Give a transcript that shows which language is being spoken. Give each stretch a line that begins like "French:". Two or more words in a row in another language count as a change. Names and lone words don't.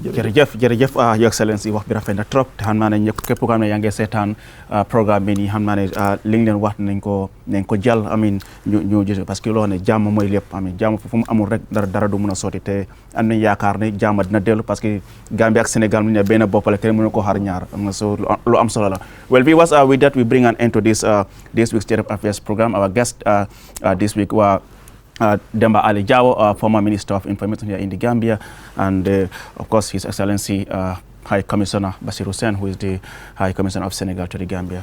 Wolof: jërëjëf
English: Your Excellency
Wolof: wax bi rafet na trop te xam naa ne képp koo xam ne yaa ngi seetaan programme bi nii xam naa ne li nga leen wax nañ ko jàll amin ñu gis
French: parce que
Wolof: loo xam ne jàmm mooy lépp amin jàmm fu mu amul rek dara du mun a sotti te am nañ yaakaar ne jàmm dina dellu
French: parce que
Wolof: Gambie ak Sénégal mu ne benn bopp la kenn mënu ko xar ñaar am na so lu am solo la.
English: Well viewers, with that we bring an end to this week's State of Affairs program. Our guest this week were Demba Ali Jawo, former Minister of Information here in the Gambia, and of course His Excellency High Commissioner Basir Hussein, who is the High Commissioner of Senegal to the Gambia.